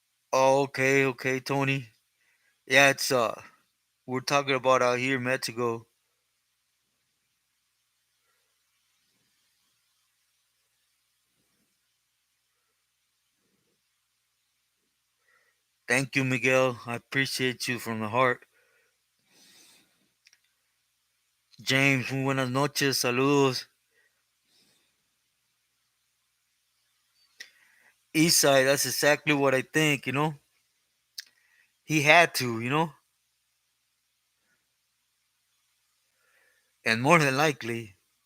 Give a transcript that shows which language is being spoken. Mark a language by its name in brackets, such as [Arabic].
[English] Oh, okay, okay, Tony. Yeah, it's we're talking about out here in Mexico. Thank you, Miguel. I appreciate you from the heart. [Spanish] James, muy buenas noches, saludos. [English] Eastside, that's exactly what I think. He had to, and more than likely.